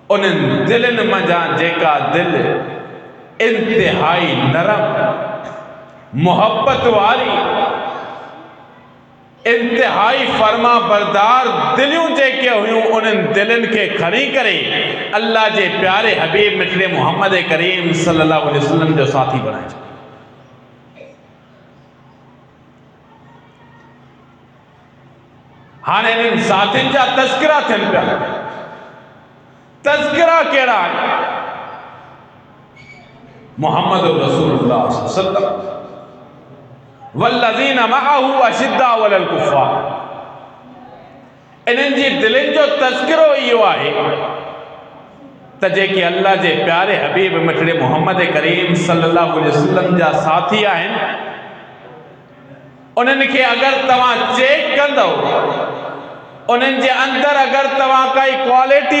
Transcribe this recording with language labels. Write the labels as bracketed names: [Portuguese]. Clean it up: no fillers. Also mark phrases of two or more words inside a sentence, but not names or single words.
[Sindhi] उन्हनि दिलनि मंझां जेका दिल इंतिहाई नरम, मोहब्बत वारी, इंतिहाई फर्मा बरदार दिलियूं जेके हुयूं, उन्हनि दिलनि खे खणी करे अल्लाह जे प्यारे हबीब मिठड़े मोहम्मद करीम [Arabic] صلى الله عليه وسلم [Sindhi] जो साथी बणाए छॾियो। हाणे इन्हनि साथियुनि जा तज़किरा थियनि पिया। तज़किरा कहिड़ा आहिनि? [Arabic] محمد رسول الله صلى الله عليه وسلم والذين معه أشداء على الكفار. [Sindhi] इन्हनि जी दिलनि जो तज़किरो इहो आहे त जेके अल्लाह जे प्यारे हबीब मिठड़े मोहम्मद करीम [Arabic] صلى الله عليه وسلم [Sindhi] जा साथी आहिनि, उन्हनि खे अगरि तव्हां चेक कंदव, उन्हनि जे अंदरि अगरि तव्हां काई क्वालिटी